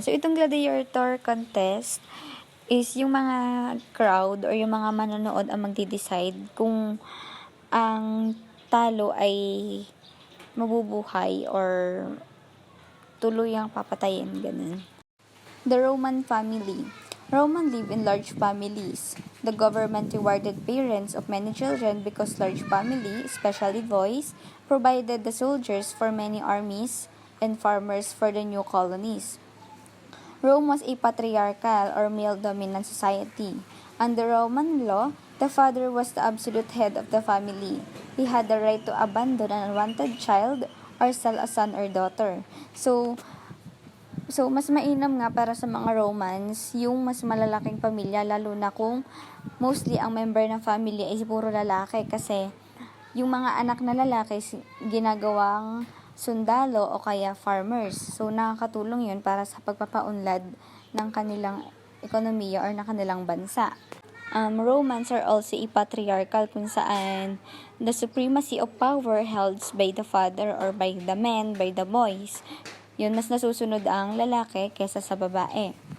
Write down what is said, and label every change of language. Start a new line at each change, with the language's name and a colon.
Filipino: So, itong gladiator contest is yung mga crowd or yung mga manonood ang magde-decide kung ang talo ay mabubuhay or tuluyang papatayin, ganun.
English: The Roman family. Roman lived in large families. The government rewarded parents of many children because large family, especially boys, provided the soldiers for many armies and farmers for the new colonies. Rome was a patriarchal or male-dominant society. Under Roman law, the father was the absolute head of the family. He had the right to abandon an unwanted child or sell a son or daughter.
Filipino: So mas mainam nga para sa mga Romans yung mas malalaking pamilya, lalo na kung mostly ang member ng family ay puro lalaki kasi yung mga anak na lalaki ginagawang sundalo o kaya farmers. So, nakakatulong yun para sa pagpapaunlad ng kanilang ekonomiya or ng kanilang bansa.
English: Romans are also a patriarchal
Filipino: kung saan
English: the supremacy of power held by the father or by the men, by the boys.
Filipino: Yun, mas nasusunod ang lalaki kesa sa babae.